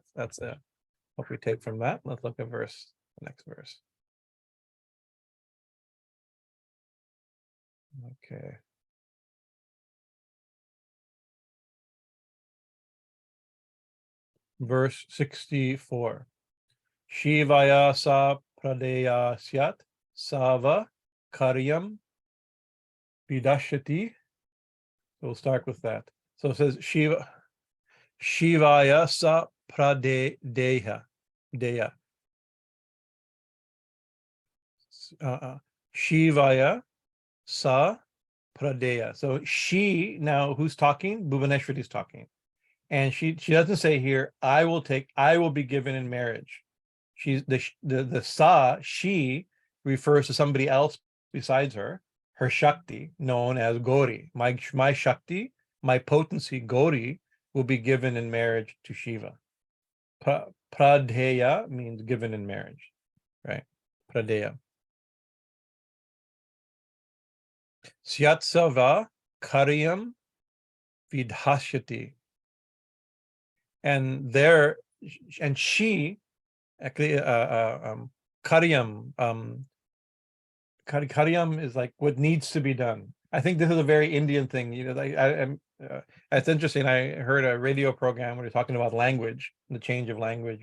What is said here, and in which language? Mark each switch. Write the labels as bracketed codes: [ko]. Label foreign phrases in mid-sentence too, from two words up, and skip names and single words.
[en] That's what we take from that. Let's look at the next verse. Okay. Verse 64. [sa] शिवाय सा प्रदेया स्यात् सव कार्यं विधास्यति. [en] We'll start with that. So it says [sa] शिवाय सा प्रदेया. शिवाय सा प्रदेया. [en] So she, now who's talking? Bhuvaneshwari is talking. And she doesn't say here, I will be given in marriage. She's the sa, she refers to somebody else besides her Shakti, known as Gauri. My Shakti, my potency, Gauri, will be given in marriage to Shiva. Pradeyā means given in marriage, right? Pradeyā. [sa] स्यात् कार्यं विधास्यति. [en] And she actually [sa] कार्यं कार्यं [en] is like what needs to be done. I think this is a very Indian thing. It's interesting. I heard a radio program where they're talking about language, the change of language.